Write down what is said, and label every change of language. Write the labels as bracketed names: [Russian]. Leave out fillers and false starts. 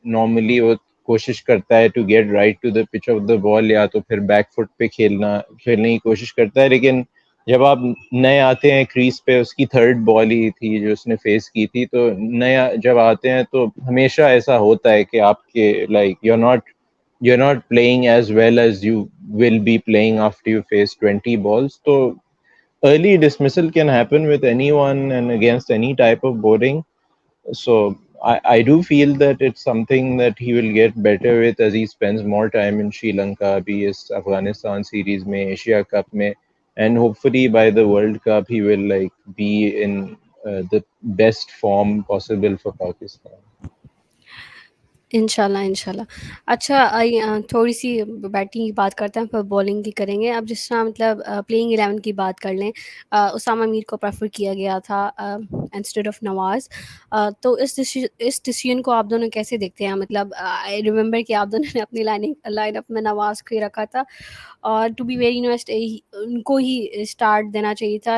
[Urdu] Normally وہ کوشش کرتا ہے [English] to get right to the pitch of the ball, [Urdu] یا تو پھر بیک فٹ پہ کھیلنے کی کوشش کرتا ہے. لیکن جب آپ نئے آتے ہیں کریز پہ, اس کی تھرڈ بال ہی تھی جو اس نے فیس کی تھی, تو نیا جب آتے ہیں تو ہمیشہ ایسا ہوتا ہے کہ آپ کے [English] Like you are not playing as well as you will be playing after you face 20 balls. [Urdu] تو [English] early dismissal can happen with anyone and against any type of bowling. So I do feel that it's something that he will get better with as he spends more time in Sri Lanka, [Urdu] abhi is Afghanistan series mein, Asia Cup mein, [English] and hopefully by the World Cup he will like be in the best form possible for Pakistan. [Urdu] انشاءاللہ انشاءاللہ. اچھا تھوڑی سی batting کی بات کرتے ہیں, پھر bowling کی کریں گے. اب جس طرح مطلب پلینگ 11 کی بات کر لیں, اسامہ میر کو پریفر کیا گیا تھا انسٹیڈ آف نواز. تو اس ڈیسیژن کو آپ دونوں کیسے دیکھتے ہیں؟ مطلب [English] I remember [Urdu] کہ آپ دونوں نے اپنی لائن اپ میں نواز کو ہی رکھا تھا, اور [English] to be very honest [Urdu] ان کو ہی اسٹارٹ دینا چاہیے تھا.